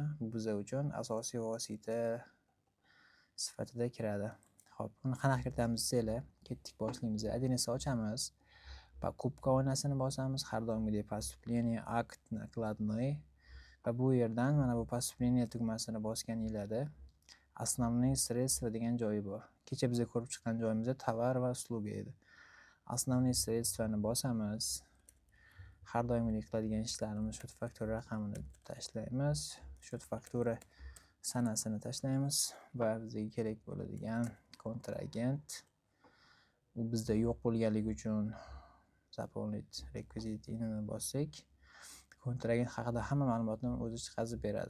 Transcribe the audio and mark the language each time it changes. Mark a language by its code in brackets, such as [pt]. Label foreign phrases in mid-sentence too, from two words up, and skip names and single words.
[uz] Bu bizlar uchun asosiy vosita sifatida kiradi. Hop, uni qanaqa kiritamiz desanglar, ketdik boshlaymiz. Adresni ochamiz. Покупка oynasini bosamiz. Har doimgidek поступление, akt, накладной. Va bu yerdan mana bu поступление tugmasini bosganinglarda [ru] основные средства [uz] degan joyi bor. Kecha biz ko'rib chiqqan joyimizda tovar va usluga edi. [ru] Основные средствani bosamiz. [uz] Har doimgidek qiladigan ishlarimiz shot faktura raqamini tashlaymiz. Shot faktura sanasini tashlaymiz va bizga kerak bo'ladigan kontragent. U bizda yo'q bo'lganligi uchun заполнить rekvizitini bossak, kontragent haqida hamma ma'lumotni o'zi chiqazib beradi.